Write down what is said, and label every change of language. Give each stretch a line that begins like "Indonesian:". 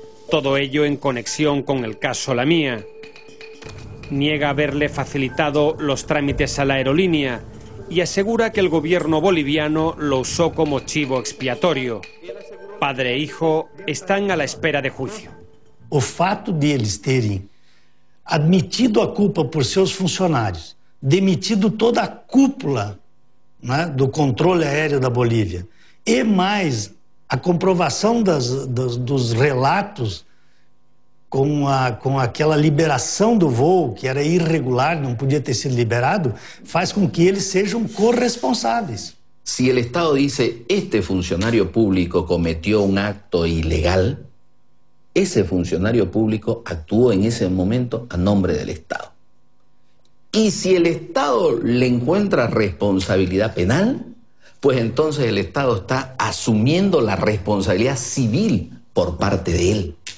Spanish: Todo ello en conexión con el caso Lamia. Niega haberle facilitado los trámites a la aerolínea y asegura que el gobierno boliviano lo usó como chivo expiatorio. Padre e hijo están a la espera de juicio.
Portuguese: O fato de eles terem admitido a culpa por seus funcionários, demitido toda a cúpula, né, do controle aéreo da Bolívia, e mais a comprovação dos relatos com aquela liberação do voo, que era irregular, não podia ter sido liberado, faz com que eles sejam corresponsáveis.
Spanish: Si el Estado dice, este funcionario público cometió un acto ilegal, ese funcionario público actuó en ese momento a nombre del Estado. Y si el Estado le encuentra responsabilidad penal, pues entonces el Estado está asumiendo la responsabilidad civil por parte de él.